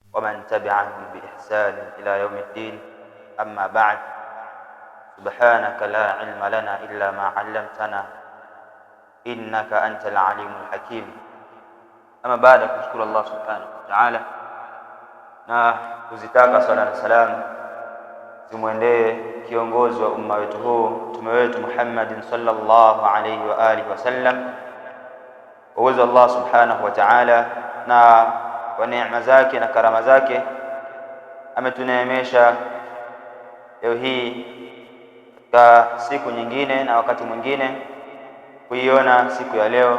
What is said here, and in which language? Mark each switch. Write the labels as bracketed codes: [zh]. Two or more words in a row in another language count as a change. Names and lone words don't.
[ar] ومن تبعهم بإحسان إلى يوم الدين. أما بعد، سبحانك لا علم لنا إلا ما علمتنا إنك أنت العليم الحكيم. أما بعد، [sw] kushukuru Allah [ar] سبحانه وتعالى [sw] na kuzitaka sala na salam zimwendee kiongozi wa umma wetu huu, mtume wetu Muhammadin [ar] صلى الله عليه وعلى آله وسلم. [sw] Uwezo Allah [ar] سبحانه وتعالى [sw] na kwa neema zake na karama zake ametuneemesha leo hii katika siku nyingine na wakati mwingine kuiona siku ya leo.